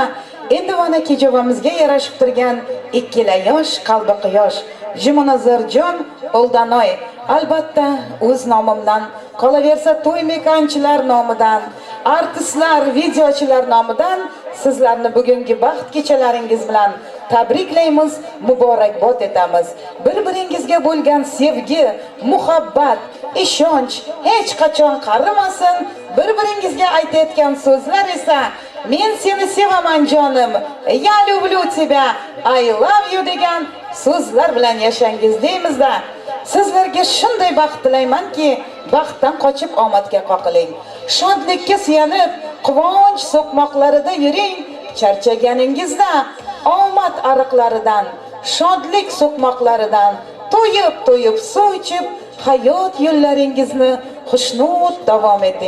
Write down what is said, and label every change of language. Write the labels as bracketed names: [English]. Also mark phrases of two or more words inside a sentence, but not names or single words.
[Uzbek] Endi mana kejovamizga yarashib turgan ikkila yosh qalbi quyosh Jimunazarjon Oldanoy, albatta o'z nomimdan, qolaversa to'y mekanchilar nomidan, artistlar, videochilar nomidan sizlarni bugungi baxt kechalaringiz bilan tabriklaymiz, muborakbod etamiz. Bir-biringizga bo'lgan sevgi, muhabbat, ishonch hech qachon qarimasin. Bir-biringizga aytayotgan so'zlar esa men seni sevaman jonim, [Russian] я люблю тебя, [English] I love you [Uzbek] degan so'zlar bilan yashangiz deymizda. Sizlarga shunday baxt tilaymanki, baxtdan qochib omadga qoqiling. Shodlikka suyanib, quvonch so'qmoqlarida yuring. Charchaganingizda omad ariqlaridan, shodlik so'qmoqlaridan to'yib suv ichib, hayot yo'llaringizni xushnud davom eting.